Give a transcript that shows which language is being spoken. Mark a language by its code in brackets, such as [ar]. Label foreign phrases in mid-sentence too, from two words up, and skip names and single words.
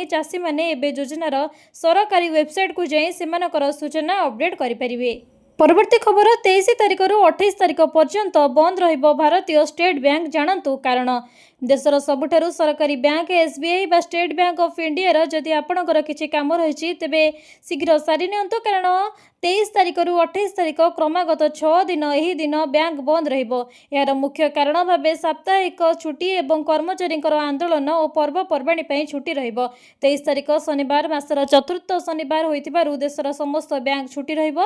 [or] ଚାଷୀ ମାନେ ଏବେ ଯୋଜନାର ସରକାରୀ ୱେବସାଇଟ କୁ ଯାଇ ସେମାନଙ୍କର ସୂଚନା ଅପଡେଟ କରି ପାରିବେ। ପରବର୍ତ୍ତୀ ଖବର 23 ତାରିଖ ରୁ 28 ତାରିଖ ପର୍ଯ୍ୟନ୍ତ ବନ୍ଦ ରହିବ ଭାରତୀୟ ଷ୍ଟେଟ ବ୍ୟାଙ୍କ। ଜାଣନ୍ତୁ କାରଣ ଦେଶର ସବୁଠାରୁ ସରକାରୀ ବ୍ୟାଙ୍କ ଏସବିଆଇ ବା ଷ୍ଟେଟ ବ୍ୟାଙ୍କ ଅଫ ଇଣ୍ଡିଆ ଯଦି ଆପଣଙ୍କର କିଛି କାମ ରହିଛି ତେବେ ଶୀଘ୍ର ସାରି ନିଅନ୍ତୁ, କାରଣ 23 ତାରିଖ ରୁ 28 ତାରିଖ କ୍ରମାଗତ 6 ଦିନ ଏହି ଦିନ ବ୍ୟାଙ୍କ ବନ୍ଦ ରହିବ। ଯାର ମୁଖ୍ୟ କାରଣ ଭାବେ ସାପ୍ତାହିକ ଛୁଟି ଏବଂ କର୍ମଚାରୀ ଆନ୍ଦୋଳନ ଓ ପର୍ବପର୍ବାଣୀ ପାଇଁ ଛୁଟି ରହିବ। 23 ତାରିଖ ଶନିବାର ମାସର ଚତୁର୍ଥ ଶନିବାର ହୋଇଥିବାରୁ ଦେଶର ସମସ୍ତ ବ୍ୟାଙ୍କ ଛୁଟି ରହିବ।